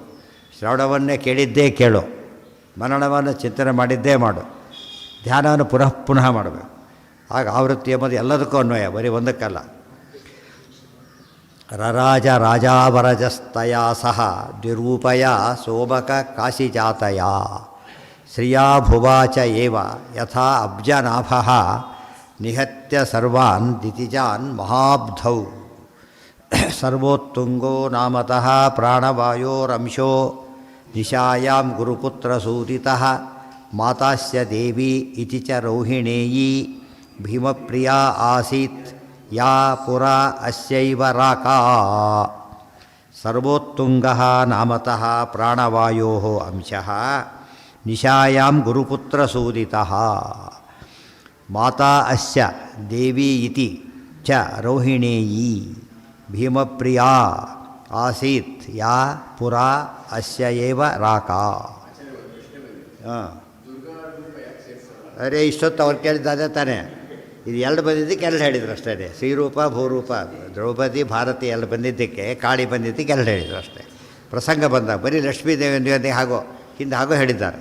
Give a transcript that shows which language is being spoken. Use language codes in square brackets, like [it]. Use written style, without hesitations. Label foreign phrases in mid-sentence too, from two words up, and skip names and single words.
[kn] ಶ್ರವಣವನ್ನೇ ಕೇಳಿದ್ದೇ ಕೇಳು, ಮನನವನ್ನು ಚಿಂತನೆ ಮಾಡಿದ್ದೇ ಮಾಡು, ಧ್ಯಾನವನ್ನು ಪುನಃ ಪುನಃ ಮಾಡಬೇಕು. ಆಗ ಆವೃತ್ತಿ ಎಂಬುದು ಎಲ್ಲದಕ್ಕೂ ಅನ್ವಯ, ಬರೀ ಒಂದಕ್ಕಲ್ಲ. [sa] ರರಾಜ ರಾಜಾವರಜಸ್ತಯ ಸಹ ದ್ವಿರೂಪಯ ಸೋಮಕ ಕಾಶಿಜಾತಯ ಶ್ರಿಯಾ ಭುವಾಚ ಏವ ಯಥಾ ಅಬ್ಜನಾಭಃ ನಿಹತ್ಯ ಸರ್ವಾನ್ ದಿತಿಜಾನ್ ಮಹಾಬ್ಧೌ ಸರ್ವೋತ್ತುಂಗೋ ನಾಮತಃ ಪ್ರಾಣವಾಯೋರಂಶೋ ನಿಶಾಯಾಂ ಗುರುಪುತ್ರಸೂದಿತಃ ಮಾತಾಸ್ಯ ದೇವಿ ಇತಿ ಚ ರೌಹಿಣೇಯೀ ಭೀಮಪ್ರಿಯಾ ಆಸೀತ್ ಯಾ ಪುರಾ ಅಸ್ಯೈವ ರಾಕಾ ಸರ್ವೋತ್ತುಂಗಃ ನಾಮತಃ ಪ್ರಾಣವಾಯೋಃ ಅಂಶಃ ನಿಶಾಯಾಂ ಗುರುಪುತ್ರಸೂದಿತಃ ಮಾತಾ ಅಸ್ಯ ದೇವಿ ಇತಿ ಚ ರೌಹಿಣೇಯೀ ಭೀಮಪ್ರಿಯಾ ಆಸೀತ್ ಯಾ ಪುರಾ ಅಸ್ಯ ಏವ ರಾಕಾ. [kn] ಹಾಂ ಅರೆ ಇಷ್ಟೊತ್ತು ಅವ್ರು ಕೇಳಿದ್ದಾನೆ ತಾನೇ. ಇದು 2 ಬಂದಿದ್ದಕ್ಕೆ 2 ಹೇಳಿದ್ರು ಅಷ್ಟೇ. ಶ್ರೀರೂಪ ಭೂರೂಪ, ದ್ರೌಪದಿ ಭಾರತಿ ಎಲ್ಲ ಬಂದಿದ್ದಕ್ಕೆ, ಕಾಳಿ ಬಂದಿದ್ದಕ್ಕೆ 2 ಹೇಳಿದರು ಅಷ್ಟೇ. ಪ್ರಸಂಗ ಬಂದಾಗ ಬರೀ ಲಕ್ಷ್ಮೀ ದೇವಿಯೊಂದಿಗೆ ಹಾಗೋ ಹಿಂದೆ ಹಾಗೋ ಹೇಳಿದ್ದಾರೆ.